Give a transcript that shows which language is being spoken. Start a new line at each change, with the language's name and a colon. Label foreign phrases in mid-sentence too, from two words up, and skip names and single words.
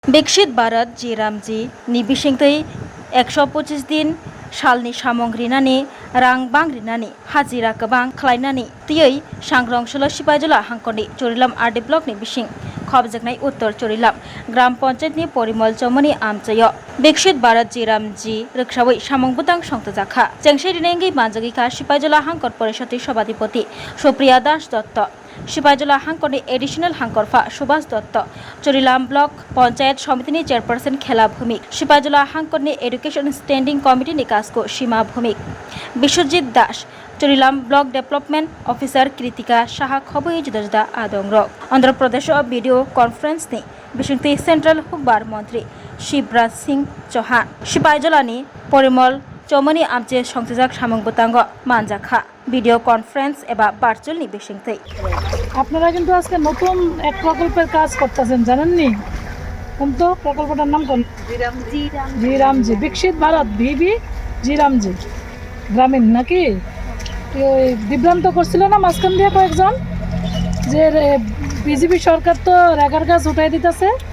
Bodo: विकसित भारत जी रामजी नि बिसिंतै 125 दिन सालनि सामं रिनानै रां बां रिनानै हाजिरा गोबां खालायनानै तियै सांग्रांसल सिपाइजला हांखरनि चोरिलाम आरडी ब्लकनि बिसिं खबजेकनाय उत्तर चोरिलाम ग्राम पंचायतनि परिमल चौमनि आमचय विकसित भारत जी रामजी रक्षावै सामं बुतां संतजाखा जेंसे रिनांगै मानजगिखा सिपाइजला हांकर परिषदनि सभाधिपति सुप्रिया दास दत्त सिपाइजला हांकरनि एडिशनल हांकरफा सुभाष दत्त चोरिलाम ब्लक पंचायत समितिनि चेयरपर्सन खेला भूमिक सिपाइजला हांकरनि
English: Education Standing
Bodo: कमिटिनि काजको सीमा भूमिक विश्वजित दास चोरिलाम
English: Block Development Officer
Bodo: कृतिका साहा खबई जुदा जुदा आदं रक आंध्र प्रदेश वीडियो कॉन्फ्रेंसनि बिसिंथि सेंट्रल हुकबार मंत्री शिवराज सिंह चौहान सिपाइजलानि परिमल चौमनि आमचे संसजाक सामं बुतांग मानजाखा
English: video conference
Bodo: एबा भार्चुयालि बिसिंथे
Bangla: আপনারা কিন্তু আজকে নতুন এক প্রকল্পের কাজ করতেছেন জানেননি কিন্তু প্রকল্পটার নাম কোন জি রামজি বিকশিত ভারত ভিবি জি রামজি গ্রামীণ নাকি ওই বিভ্রান্ত করছিল না মাঝখান দিয়ে কয়েকজন যে বিজেপি সরকার তো রেগার গাছ উঠাই দিতেছে